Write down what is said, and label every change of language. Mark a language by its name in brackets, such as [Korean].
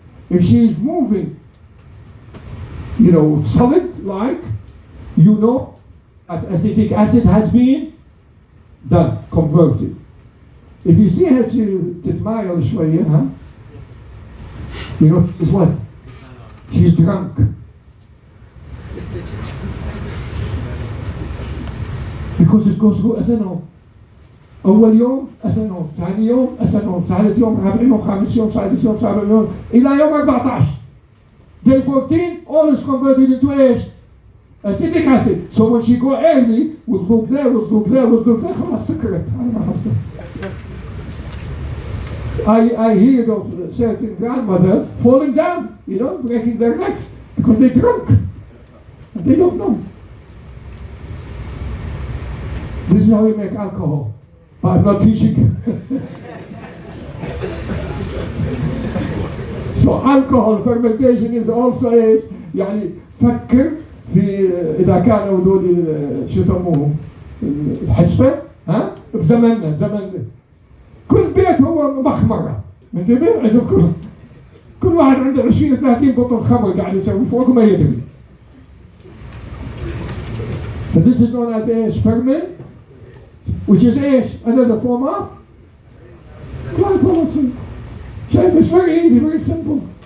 [English] If she is moving, solid like, that acetic acid has been done, converted. If you see her [Arabic] تتمايل شوية, [English] is what? She's drunk. because it goes through ethanol. [Arabic] أول يوم ethanol, ثاني يوم ethanol, ثالث يوم رابع يوم خامس يوم سادس يوم سابع يوم إلى يوم 14. [English] Day 14, all is converted into ايش؟ Acetic acid. So when she go early, وتذوق there, وتذوق there, وتذوق there, [Arabic] خلاص سكرت. [English] I hear of certain grandmothers falling down, breaking their necks because they're drunk. And they don't know. This is how we make alcohol. But I'm not teaching you. So alcohol fermentation is also [Arabic] ايش؟ يعني فكر في إذا كانوا دول شو يسموهم الحسبة بزمننا كل بيت هو مخمرة منتبه كل واحد عنده 20 30 بطل خمر قاعد يسوي فوق ما يدري. [English] So this is known as ايش؟ ferment, which is ايش؟ another form of glycolysis. شايف it's very easy, very simple.